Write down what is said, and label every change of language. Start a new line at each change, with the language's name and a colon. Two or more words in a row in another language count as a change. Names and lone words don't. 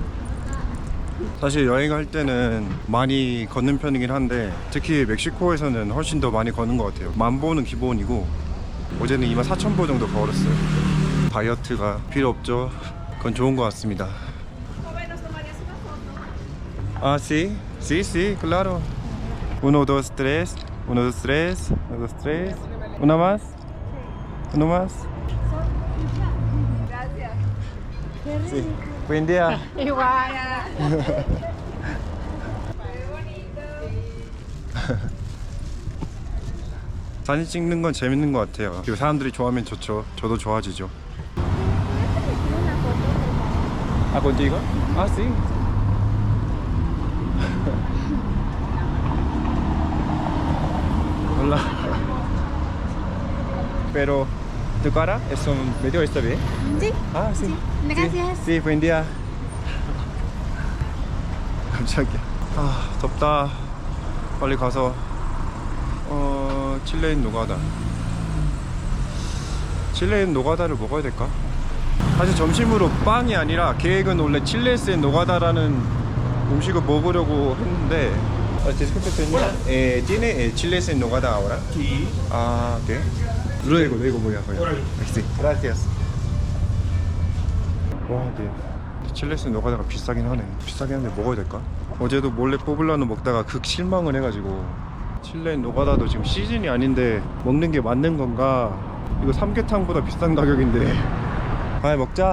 Korean: 사실 여행할 때는 많이 걷는 편이긴 한데 특히 멕시코에서는 훨씬 더 많이 걷는 것 같아요. 10,000보는 기본이고 어제는 24,000보 정도 걸었어요. 다이어트가 필요 없죠. 그건 좋은 것 같습니다. 아,
Spanish: sí, sí, sí, claro. 1, 2, 3, 1, 2, 3, 1, 2, 3. Una más. Uno más. Gracias. Sí. Buen día. Igual.
Korean: 사진 찍는 건 재밌는 것 같아요. 그리고 사람들이 좋아하면 좋죠. 저도 좋아지죠. 아,
Spanish: contigo? 아, sí. Hola. Pero tu cara es un medio está bien. Sí. Ah, sí. Gracias. Sí, buen día.
Korean: 깜짝이야. 아, 덥다. 빨리 가서 칠레인 노가다. 칠레인 노가다를 먹어야 될까? 사실 점심으로 빵이 아니라 계획은 원래 칠레인 노가다라는 음식을 먹으려고 했는데.
Spanish: Disculpe, señora. ¿Tiene chiles en nogada ahora? Sí. Ah, ok. Luego voy a comer. Sí. Gracias.
Korean: 와, 네. 칠레스 노가다가 비싸긴 하네. 비싸긴 한데 먹어야 될까? 어제도 몰래 포블라노 먹다가 극 실망을 해가지고. 칠레인 노가다도 지금 시즌이 아닌데 먹는 게 맞는 건가? 이거 삼계탕보다 비싼 가격인데. 아, 먹자.